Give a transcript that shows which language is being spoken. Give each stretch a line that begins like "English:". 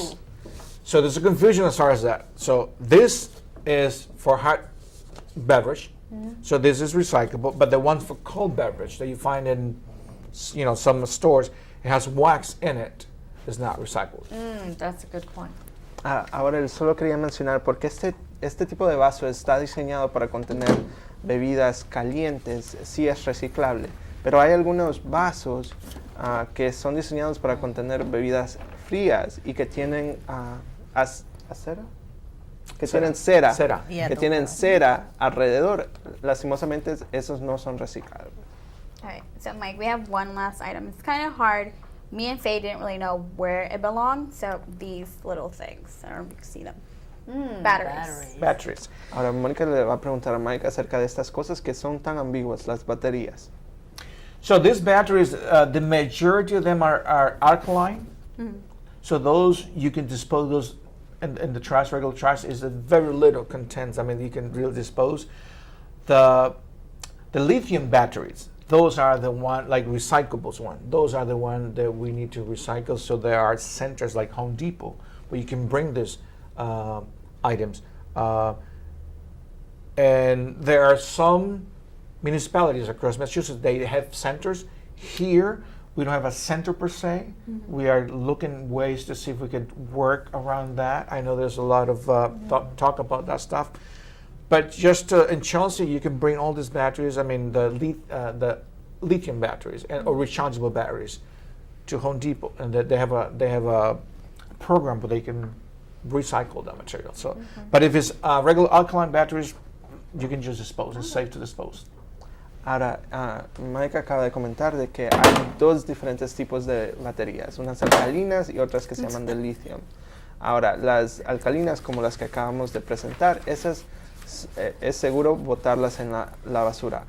English: Ooh. So there's a confusion as far as that. So this is for hot beverage. So this is recyclable, but the one for cold beverage that you find in, some stores, it has wax in it, is not recyclable. That's a good point.
Spanish: Ahora, él solo quería mencionar, porque este tipo de vaso está diseñado para contener bebidas calientes, sí es reciclable, pero hay algunos vasos que son diseñados para contener bebidas frías y que tienen ¿cera? Que tienen cera,
English: Yeah,
Spanish: que
English: the
Spanish: tienen
English: wax.
Spanish: cera alrededor. Lastimosamente, esos no son reciclables.
English: All right, so Mike, we have one last item. It's kind of hard. Me and Faye didn't really know where it belonged, so these little things. I don't know if you can see them. Batteries. Batteries.
Spanish: Ahora, Mónica le va a preguntar a Mike acerca de estas cosas que son tan ambiguas, las baterías.
English: So these batteries, the majority of them are alkaline. So those you can dispose those in the trash. Regular trash is a very little contents. I mean, you can really dispose. The lithium batteries, those are the one like recyclables one. Those are the one that we need to recycle. So there are centers like Home Depot where you can bring these items. And there are some municipalities across Massachusetts, they have centers. Here, we don't have a center per se. We are looking ways to see if we could work around that. I know there's a lot of talk about that stuff. But just in Chelsea, you can bring all these batteries, I mean, the lithium batteries or rechargeable batteries to Home Depot. And they have a program where they can recycle that material. So, but if it's regular alkaline batteries, you can just dispose. It's safe to dispose.
Spanish: Ahora, Mike acaba de comentar de que hay dos diferentes tipos de baterías, unas alcalinas y otras que se llaman de litio. Ahora, las alcalinas como las que acabamos de presentar, esas es seguro botarlas en la basura.